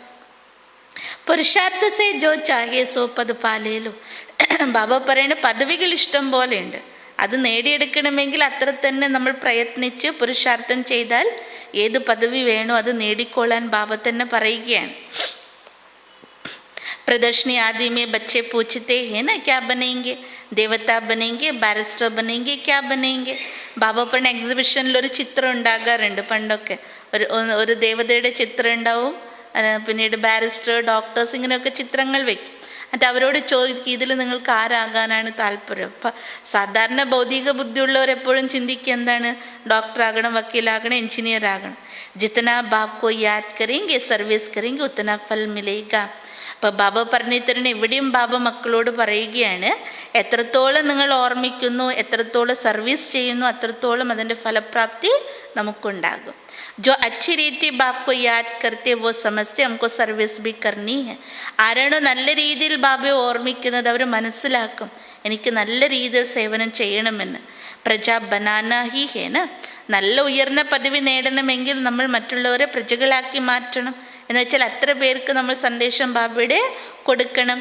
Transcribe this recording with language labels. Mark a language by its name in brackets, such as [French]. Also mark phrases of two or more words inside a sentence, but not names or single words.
[Hindi] पुरुषार्थ से जो चाहे सो पद पालेलो. [Malayalam] ബാബ പറയുന്ന പദവികൾ ഇഷ്ടം പോലെയുണ്ട്, അത് നേടിയെടുക്കണമെങ്കിൽ അത്ര തന്നെ നമ്മൾ പ്രയത്നിച്ച് പുരുഷാർത്ഥം ചെയ്താൽ ഏത് പദവി വേണോ അത് നേടിക്കൊള്ളാൻ ബാബ തന്നെ പറയുകയാണ്. [Hindi] प्रदर्शनी आदि में बच्चे पूछते हैं ना क्या बनेंगे, देवता बनेंगे, बैरिस्टर बनेंगे, क्या बनेंगे. [Malayalam] ബാബ പറഞ്ഞ എക്സിബിഷനിൽ ഒരു ചിത്രം ഉണ്ടാകാറുണ്ട് പണ്ടൊക്കെ. ഒരു ദേവതയുടെ ചിത്രം ഉണ്ടാവും, പിന്നീട് ബാരിസ്റ്റർ, ഡോക്ടേഴ്സ്, ഇങ്ങനെയൊക്കെ ചിത്രങ്ങൾ വെക്കും. എന്നിട്ട് അവരോട് ചോദിക്കും, ഇതിൽ നിങ്ങൾക്ക് ആരാകാനാണ് താല്പര്യം? അപ്പം സാധാരണ ഭൗതിക ബുദ്ധിയുള്ളവർ എപ്പോഴും ചിന്തിക്കുക എന്താണ്? ഡോക്ടറാകണം, വക്കീലാകണം, എഞ്ചിനീയർ ആകണം. [Hindi] जितना बापको याद करेंगे सर्विस करेंगे उतना फल मिलेगा. [Malayalam] അപ്പോൾ ബാബ പറഞ്ഞു തരണം, എവിടെയും ബാബ മക്കളോട് പറയുകയാണ്, എത്രത്തോളം നിങ്ങൾ ഓർമ്മിക്കുന്നു, എത്രത്തോളം സർവീസ് ചെയ്യുന്നു, അത്രത്തോളം അതിൻ്റെ ഫലപ്രാപ്തി നമുക്കുണ്ടാകും. [Hindi] जो अच्छी रीति बाप को याद करते वो समझते हमको സർവീസ് भी करनी है. [Malayalam] ആരാണോ നല്ല രീതിയിൽ ബാബയെ ഓർമ്മിക്കുന്നത് അവർ മനസ്സിലാക്കും എനിക്ക് നല്ല രീതിയിൽ സേവനം ചെയ്യണമെന്ന്. [Hindi] प्रजा बनाना ही हैना, [Malayalam] നല്ല ഉയർന്ന പദവി നേടണമെങ്കിൽ നമ്മൾ മറ്റുള്ളവരെ പ്രജകളാക്കി മാറ്റണം. എന്ന് വെച്ചാൽ അത്ര പേർക്ക് നമ്മൾ സന്ദേശം ബാബയുടെ കൊടുക്കണം.